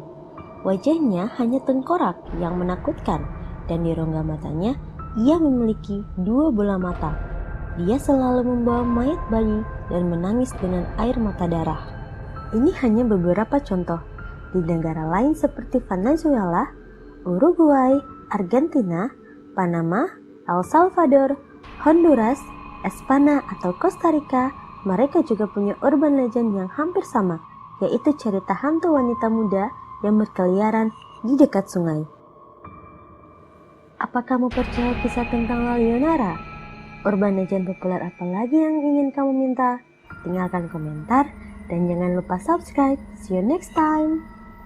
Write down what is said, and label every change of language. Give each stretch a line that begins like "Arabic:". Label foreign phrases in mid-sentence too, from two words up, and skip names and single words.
Indonesian: Wajahnya hanya tengkorak yang menakutkan dan di rongga matanya ia memiliki 2 bola mata. Dia selalu membawa mayat bayi dan menangis dengan air mata darah. Ini hanya beberapa contoh. di negara lain seperti Venezuela, Uruguay, Argentina, Panama, El Salvador, Honduras, Espanya atau Costa Rica, mereka juga punya
English: urban legend
Indonesian: yang hampir sama, yaitu cerita hantu wanita muda yang berkeliaran di dekat sungai. Apa kamu percaya kisah tentang La Leonara?
English: Urban legend
Indonesian: populer apa lagi yang ingin kamu minta? Tinggalkan komentar dan jangan lupa subscribe.
English: See you next time.